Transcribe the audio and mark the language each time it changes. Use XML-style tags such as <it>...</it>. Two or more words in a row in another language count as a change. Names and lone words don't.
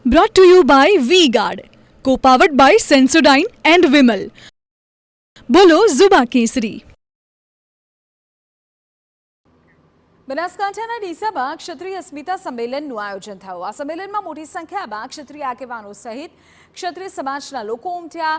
<en>Brought to you by V-Guard, co-powered by Sensodyne and Vimal.</en> <hi>बोलो ज़ुबां केसरी.</hi> <gu>બનાસકાંઠાના ડીસામાં ક્ષત્રિય અસ્મિતા સંમેલનનું આયોજન થયું. આ સંમેલનમાં મોટી સંખ્યામાં ક્ષત્રિય આગેવાનો સહિત ક્ષત્રિય સમાજના લોકો ઉમટ્યા.</gu>